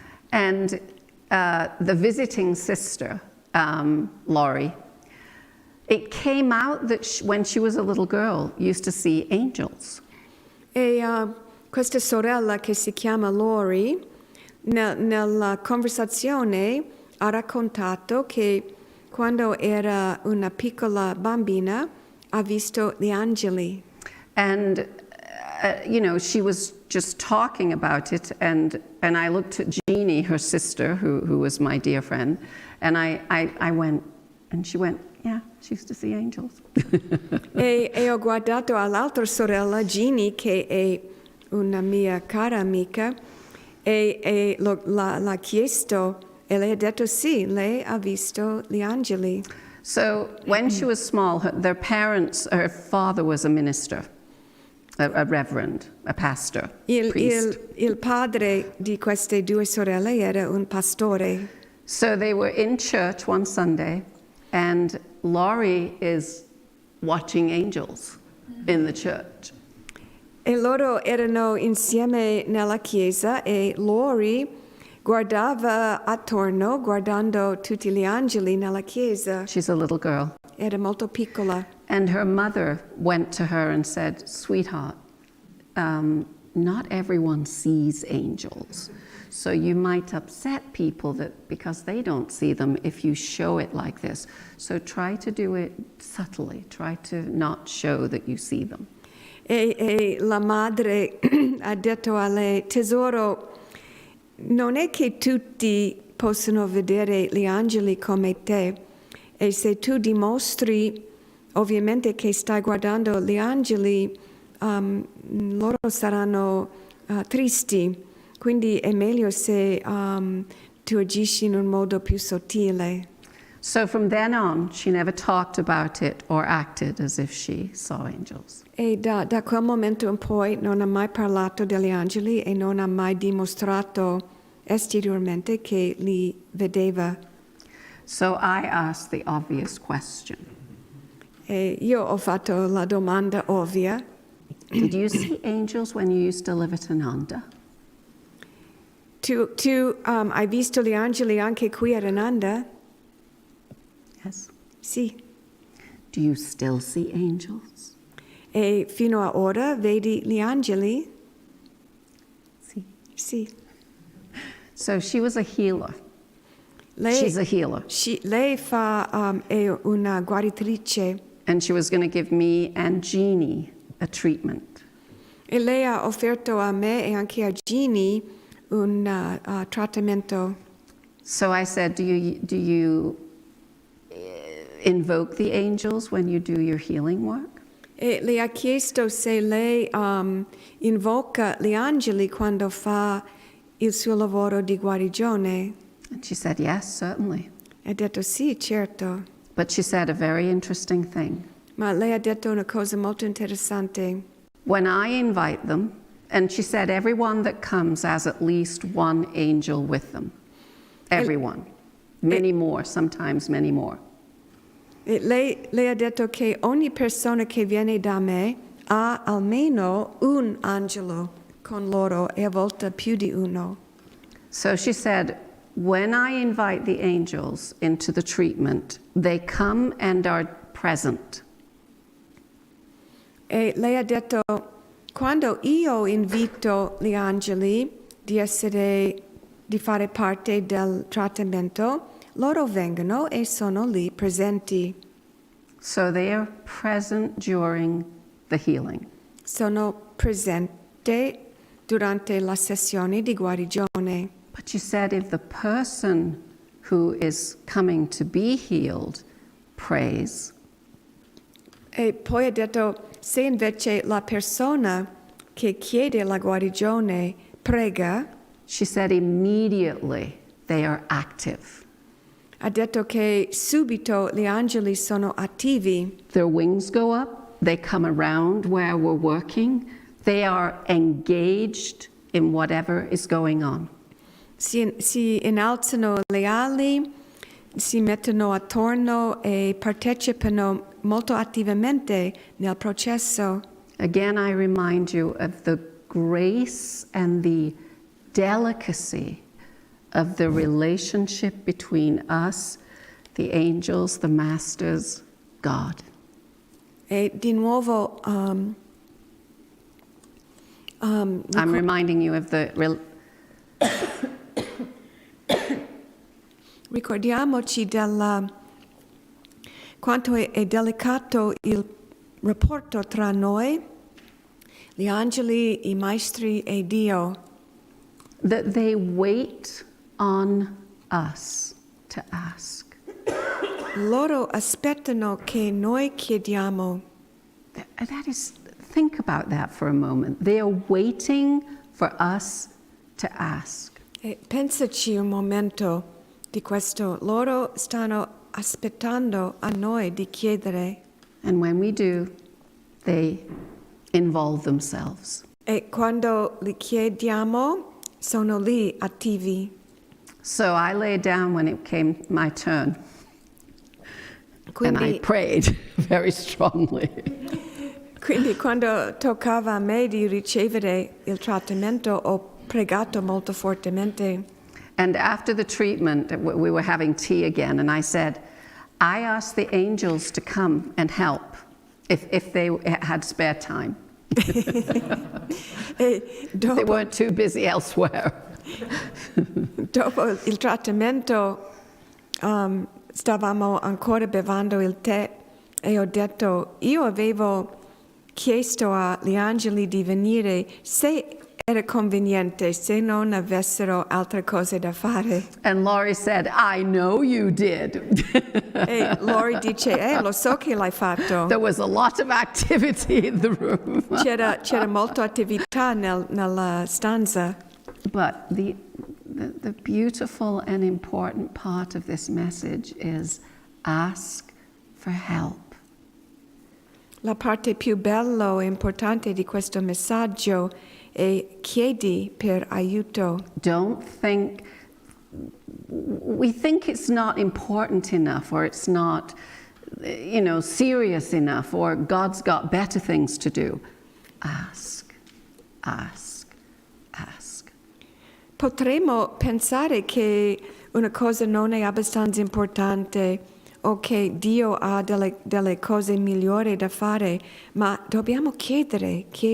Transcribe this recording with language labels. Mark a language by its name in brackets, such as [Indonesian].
[English] And the visiting sister, Laurie, it came out that when she was a little girl, used to see angels. [Italian] E questa sorella che si chiama Lori, nella conversazione ha raccontato che quando era una piccola bambina ha visto gli angeli. [English] And she was just talking about it, and I looked at Jeannie, her sister, who was my dear friend, and I went, and she went, yeah, she used to see angels. [Italian] e ho guardato all'altra sorella, Jeannie, che è una mia cara amica, e l'ha chiesto, e lei ha detto sì, lei ha visto gli angeli. [English] So when she was small, her father was a minister. A reverend, a pastor, priest. [Italian] Il padre di queste due sorelle era un pastore. [English] So they were in church one Sunday, and Laurie is watching angels in the church. [Italian] E loro erano insieme nella chiesa e Lori guardava attorno, guardando tutti gli angeli nella chiesa. [English] She's a little girl. [Italian] Era molto piccola. [English] And her mother went to her and said, "Sweetheart, not everyone sees angels. So you might upset people because they don't see them if you show it like this. So try to do it subtly. Try to not show that you see them." [Italian] E la madre ha detto a lei, tesoro, non è che tutti possono vedere gli angeli come te, e se tu dimostri ovviamente che stai guardando gli angeli, loro saranno tristi, quindi è meglio se tu agisci in un modo più sottile. [English] So from then on, she never talked about it or acted as if she saw angels. [Italian] E da quel momento in poi non ha mai parlato degli angeli e non ha mai dimostrato esteriormente che li vedeva. [English] So I asked the obvious question. [Italian] E io ho fatto la domanda ovvia. [English] Did you see angels when you used to live at Ananda? [Italian] Tu hai visto gli angeli anche qui a Ananda? [English] Yes. [Italian] Sì. [English] Do you still see angels? [Italian] E fino a ora vedi gli angeli? Sì. Sì. [English] So she was a healer. She's a healer. [Italian] Lei è una guaritrice. [English] And she was going to give me and Jeannie a treatment. [Italian] E lei ha offerto a me e anche a Jeannie un trattamento. [English] So I said, do you invoke the angels when you do your healing work? [Italian] E le ha chiesto se lei invoca gli angeli quando fa il suo lavoro di guarigione. [English] And she said, yes, certainly. [Italian] Ha detto sì, certo. [English] But she said a very interesting thing. [Italian] Ma lei ha detto una cosa molto interessante. [English] When I invite them, and she said everyone that comes has at least one angel with them. Everyone. Many more, sometimes many more. [Italian] E lei ha detto che ogni persona che viene da me ha almeno un angelo con loro e a volte più di uno. [English] So she said, when I invite the angels into the treatment, they come and are present. [Italian] E lei ha detto, quando io invito gli angeli di fare parte del trattamento, loro vengono e sono lì presenti. [English] So they are present during the healing. [Italian] Sono presenti durante la sessione di guarigione. [English] But you said if the person who is coming to be healed prays, [Italian] E poi ha detto, se invece la persona che chiede la guarigione prega, [English] she said immediately they are active. [Italian] ha detto che subito gli angeli sono attivi. [English] Their wings go up, they come around where we're working, they are engaged in whatever is going on. [Italian] Si innalzano le ali, si mettono attorno e partecipano molto attivamente nel processo. [English] Again, I remind you of the grace and the delicacy of the relationship between us, the angels, the masters, God. [Italian] E di nuovo [English] I'm reminding you of the [Italian] ricordiamoci quanto è delicato il rapporto tra noi, gli angeli, i maestri e Dio. [English] that they wait on us to ask. [Italian] Loro aspettano che noi chiediamo. [English] That is, think about that for a moment. They are waiting for us to ask. [Italian] E pensaci un momento di questo. Loro stanno aspettando a noi di chiedere. [English] And when we do, they involve themselves. [Italian] E quando li chiediamo, sono lì attivi. [English] So I lay down when it came my turn. And I [Italian] Quindi, [English] prayed very strongly. [Italian] quindi quando toccava a me di ricevere il trattamento, ho pregato molto fortemente. [English] And after the treatment, we were having tea again, and I said, I asked the angels to come and help if they had spare time. [Italian] E [English] They weren't too busy elsewhere. [Italian] dopo il trattamento stavamo ancora bevendo il tè e ho detto, io avevo chiesto agli angeli di venire se era conveniente, se non avessero altre cose da fare. [English] And Laurie said, I know you did. [Italian] E Lori dice, lo so che l'hai fatto. [English] There was a lot of activity in the room. [Italian] C'era molta attività nella stanza. [English] But the beautiful and important part of this message is ask for help. [Italian] La parte più bella e importante di questo messaggio è chiedi per aiuto. [English] Don't think, we think it's not important enough, or it's not, serious enough, or God's got better things to do. Ask, ask, ask. [Italian] Potremmo pensare che una cosa non è abbastanza importante o che Dio ha delle cose migliori da fare, ma dobbiamo chiedere.